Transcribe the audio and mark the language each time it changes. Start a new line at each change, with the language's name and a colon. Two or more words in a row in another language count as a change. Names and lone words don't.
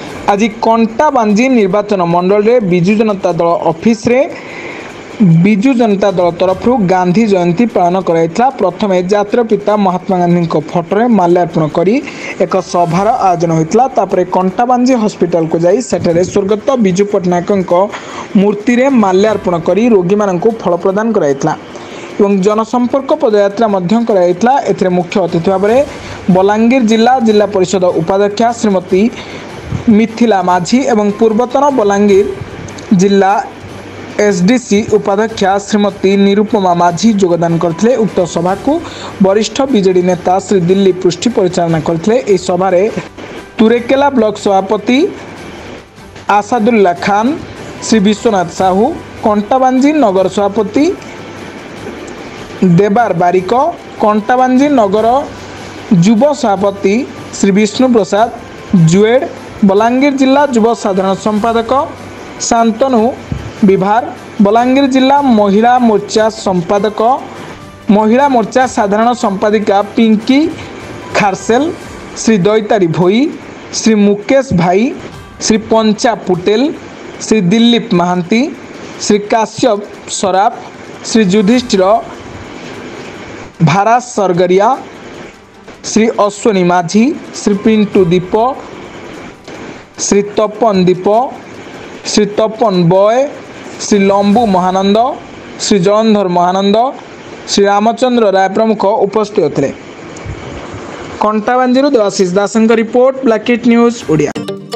Odia: ଆଜ କଣ୍ଟାବାଞ୍ଜି ନିର୍ବାଚନ ମଣ୍ଡଳ ରେ ବିଜୁ ଜନତା ଦଳ ଅଫିସ ରେ ବିଜୁ ଜନତା ଦଳ ତରଫ ଗାନ୍ଧୀ ଜୟନ୍ତୀ ପାଳନ କରାଇଲା। ପ୍ରଥମ ଜାତିର ପିତା ମହାତ୍ମା ଗାନ୍ଧୀ ଫୋଟୋ ମାଲ୍ୟାର୍ପଣ କରି ଏକ ସଭାର ଆୟୋଜନ ହେଲା। ତାପର କଣ୍ଟାବାଞ୍ଜି ହସ୍ପିଟାଲ କୁ ଯାଇ ସେଠାରେ ସ୍ୱର୍ଗତ ବିଜୁ ପଟ୍ଟନାୟକ ମୂର୍ତ୍ତି ରେ ମାଲ୍ୟାର୍ପଣ କରି ରୋଗୀ ମାନଙ୍କୁ ଫଳ ପ୍ରଦାନ କରାଇଲା ଏବଂ ଜନସମ୍ପର୍କ ପଦଯାତ୍ରା ମଧ୍ୟ କରାଇଲା। ଏଥିରେ ମୁଖ୍ୟ ଅତିଥି ଭାବ ମେଁ ବଲାଙ୍ଗୀର ଜିଲ୍ଲା ପରିଷଦ ଉପାଧ୍ୟକ୍ଷା ଶ୍ରୀମତୀ ମିଥିଳା ମାଝୀ ଏବଂ ପୂର୍ବତନ ବଲାଙ୍ଗୀର ଜିଲ୍ଲା ଏସଡିସି ଉପାଧ୍ୟକ୍ଷା ଶ୍ରୀମତୀ ନିରୁପମା ମାଝୀ ଯୋଗଦାନ କରିଥିଲେ। ଉକ୍ତ ସଭା କୁ ବରିଷ୍ଠ ବିଜେଡି ନେତା ଶ୍ରୀ ଦିଲୀପ ପୃଷ୍ଟି ପରିଚାଳନା କରିଥିଲେ। ଏହି ସଭାରେ ତୁରେକେଲା ବ୍ଲକ ସଭାପତି ଆସାଦୁଲ୍ଲା ଖାନ, ଶ୍ରୀ ବିଶ୍ୱନାଥ ସାହୁ, କଣ୍ଟାବାଞ୍ଜି ନଗର ସଭାପତି ଦେବାର ବାରିକ, କଣ୍ଟାବାଞ୍ଜି ନଗର ଯୁବ ସଭାପତି ଶ୍ରୀ ବିଷ୍ଣୁ ପ୍ରସାଦ ଜୁଏଡ, ବଲାଙ୍ଗୀର ଜିଲ୍ଲା ଯୁବ ସାଧାରଣ ସମ୍ପାଦକ ଶାନ୍ତନୁ ବିଭାର, ବଲାଙ୍ଗୀର ଜିଲ୍ଲା ମହିଳା ମୋର୍ଚ୍ଚା ସମ୍ପାଦକ ମହିଳା ମୋର୍ଚ୍ଚା ସାଧାରଣ ସମ୍ପାଦିକା ପିଙ୍କି ଖାରସେଲ, ଶ୍ରୀ ଦୈତାରି ଭୋଇ, ଶ୍ରୀ ମୁକେଶ ଭାଇ, ଶ୍ରୀ ପଞ୍ଚା ପୁଟେଲ, ଶ୍ରୀ ଦିଲୀପ ମହାନ୍ତି, ଶ୍ରୀ କାଶ୍ୟପ ସରାଫ, ଶ୍ରୀ ଯୁଧିଷ୍ଠିର ଭାରାସ ସରଗରିଆ, ଶ୍ରୀ ଅଶ୍ୱିନୀ ମାଝୀ, ଶ୍ରୀ ପିଣ୍ଟୁ ଦୀପ, ଶ୍ରୀ ତପନ ଦୀପ, ଶ୍ରୀ ତପନ ବୟ, ଶ୍ରୀ ଲମ୍ବୁ ମହାନନ୍ଦ, ଶ୍ରୀ ଜଳନ୍ଧର ମହାନନ୍ଦ, ଶ୍ରୀ ରାୟ ପ୍ରମୁଖ ଉପସ୍ଥିତ ହେଲେ। କଣ୍ଟାବାଞ୍ଜି ଦେବାଶିଷ ଦାସ ରିପୋର୍ଟ ବ୍ଲାକ ନ୍ୟୁଜ ଓଡ଼ିଆ।